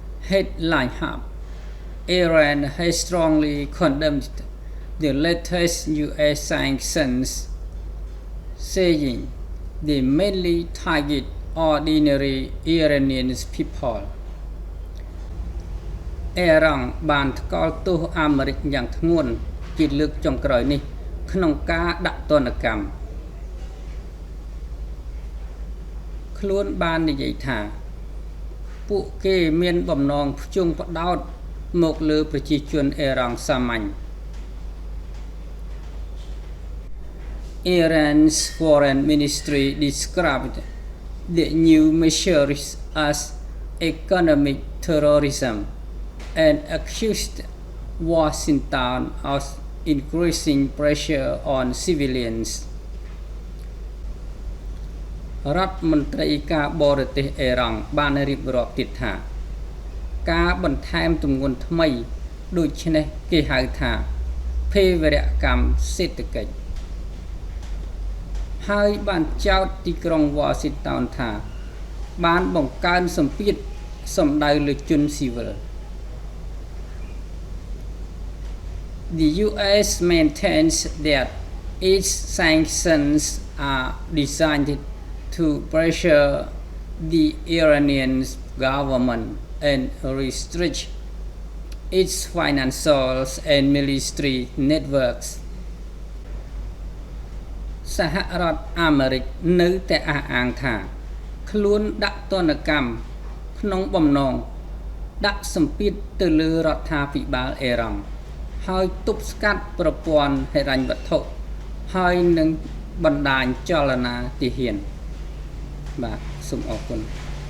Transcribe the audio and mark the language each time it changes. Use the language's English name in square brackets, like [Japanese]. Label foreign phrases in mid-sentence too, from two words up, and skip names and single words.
[English] headline hub Iran has strongly condemned the latest US sanctions saying they mainly target ordinary Iranian people [Khmer] អេរ៉ង់បានថ្កោលទោសអាមេរិកយ៉ាងធ្ងន់ជាលើកចុងក្រោយនេះក្នុងការដាក់ទណ្ឌកម្ម ខ្លួនបាននិយាយថាពួកគេមានបំណងផ្ជង់ផ្ដោតមកលើប្រជាជនអេរ៉ង់សាមញ្ញ [English] Iran's foreign ministry described the new measures as economic terrorism and accused Washington of increasing pressure on civilians [Khmer] រដ្ឋមន្ត្រីការបរទេសអេរ៉ង់បានរៀបរាប់ទៀតថាការបន្ថែមទម្ងន់ថ្មីដូច្នេះគេហៅថាភេរវកម្មសេដ្ឋកិច្ច ហើយបានចោទទីក្រុង Washington ថាបានបង្កើនសម្ពាធសម្ដៅលើជនស៊ីវិល [English] The US maintains that its sanctions are designed to pressure the Iranian government and restrict its financial and military networks [Khmer] សហរដ្ឋអាមេរិកនៅតែអះអាងថាខ្លួនដាក់ទណ្ឌកម្មក្នុងបំណងដាក់សម្ពាធទៅលើរដ្ឋាភិបាលអេរ៉ង់ហើយទប់ស្កាត់ប្រព័ន្ធហិរញ្ញវត្ថុហើយនឹងបណ្ដាញចលនាទាហានបាទសូមអរគុណ